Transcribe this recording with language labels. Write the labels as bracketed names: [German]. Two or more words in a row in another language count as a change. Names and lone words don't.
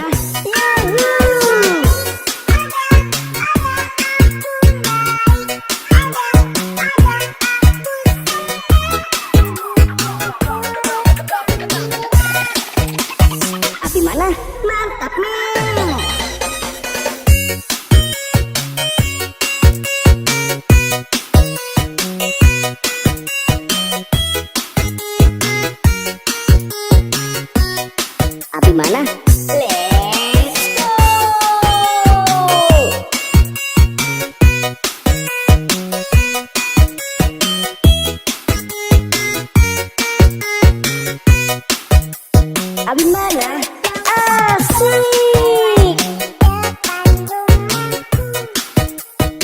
[Indonesian] Yahoo. Abi mana? Mantap nih. Abi mana? [English] Let's go. [Indonesian] Abi mana? Asik.